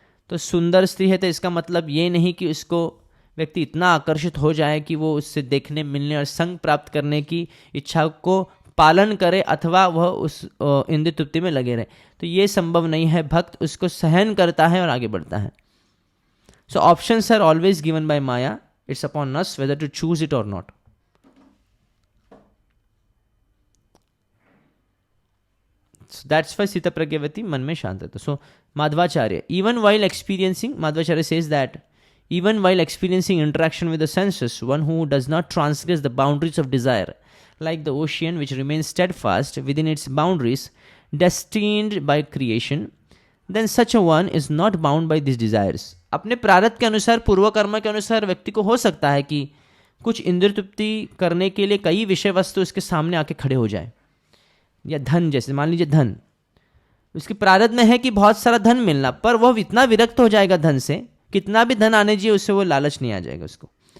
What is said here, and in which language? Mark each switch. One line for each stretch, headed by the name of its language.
Hindi: तो सुंदर स्त्री है तो इसका मतलब ये नहीं कि उसको व्यक्ति इतना आकर्षित हो जाए कि वो उससे देखने, मिलने और संग प्राप्त करने की इच्छा को पालन करे अथवा वह उस इंद्रिय तृप्ति में लगे रहे। तो ये संभव नहीं है। भक्त उसको सहन करता है और आगे बढ़ता है।
English: So options are always given by maya, it's upon us whether to choose it और not. So that's why Sthitapragya Vyakti
Hindi: मन में शांत रहता।
English: So Madhvacharya, even while experiencing, Madhvacharya says that even while experiencing interaction with the senses, one who does not transgress the boundaries of desire, like the ocean which remains steadfast within its boundaries, destined by creation, then such a one is not bound by these desires.
Hindi: अपने प्रारब्ध के अनुसार, पूर्व कर्म के अनुसार व्यक्ति को हो सकता है कि कुछ इंद्रिय तृप्ति करने के लिए कई विषय वस्तु उसके सामने आके खड़े हो जाए। या धन, जैसे मान लीजिए धन, उसकी प्रारब्ध में है कि बहुत सारा धन मिलना, पर वह इतना विरक्त हो जाएगा धन से, कितना भी धन आने चाहिए उससे वो लालच नहीं आ जाएगा उसको।